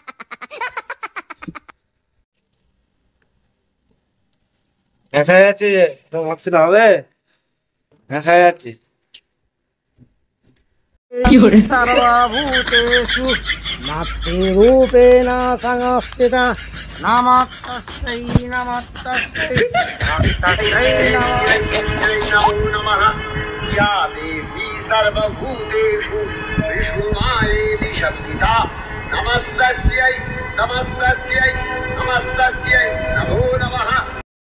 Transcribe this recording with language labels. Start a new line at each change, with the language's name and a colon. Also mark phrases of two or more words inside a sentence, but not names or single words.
Bangla: হেসে যাচ্ছি যে তো মুশকিল হবে, হেসে যাচ্ছি।
Sanskrit: সর্বভূতেষু মাতৃরূপেণ সংস্থিতা নমস্তস্যৈ নমস্তস্যৈ নমস্তস্যৈ নমো নমঃ। या देवी सर्वभूतेषु विष्णुमायेति शक्तिता नमस्तस्यै नमस्तस्यै नमस्तस्यै नमो नमः।